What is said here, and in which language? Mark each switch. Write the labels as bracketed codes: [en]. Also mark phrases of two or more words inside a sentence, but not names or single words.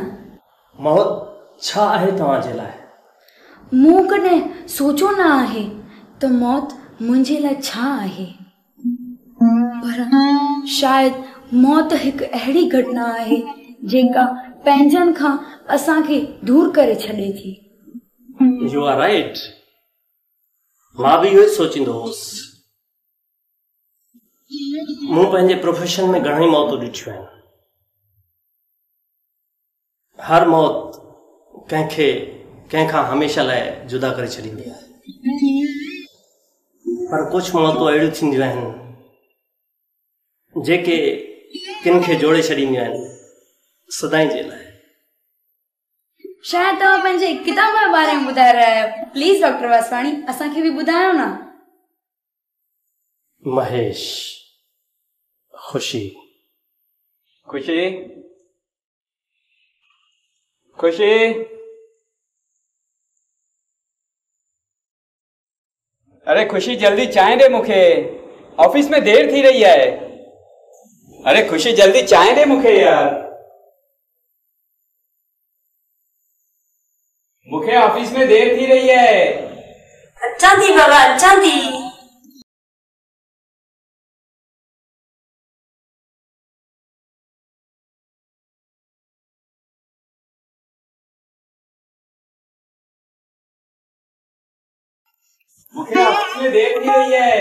[sd] मौत छा आहे तव्हांजे लाइ? मूं कॾहिं सोचो न आहे त मौत मुंहिंजे लाइ छा आहे, पर शायदि मौत हिकु अहिड़ी घटना आहे जेका पंहिंजनि खां असांखे दूर करे छॾे थी। [en] You are right. [sd] मां बि इहो ई सोचींदो हुउसि। मूं पंहिंजे प्रोफेशन में घणई मौतूं ॾिठियूं आहिनि। हर मौत कंहिंखां हमेशह लाइ जुदा करे छॾींदी आहे, पर कुझु मौतूं अहिड़ियूं थींदियूं आहिनि जेके किन खे जोड़े छॾींदियूं आहिनि सदाईं जे लाइ। शायदि तव्हां पंहिंजे किताब जे बारे में ॿुधाए रहिया आहियो। [en] Please Doctor [sd] वासवाणी, असांखे बि ॿुधायो न। महेश, ख़ुशी। खुशी, खुशी, अरे खुशी जल्दी चाय दे मूंखे, ऑफिस में देर थी [hi] रही है। [sd] अरे खुशी जल्दी चाय दे मूंखे यार, मूंखे ऑफिस में देर थी [hi] रही है। [sd] अच्छा थी बाबा, अच्छा थी। [hi] मुझे ऑफिस में देर थी रही है।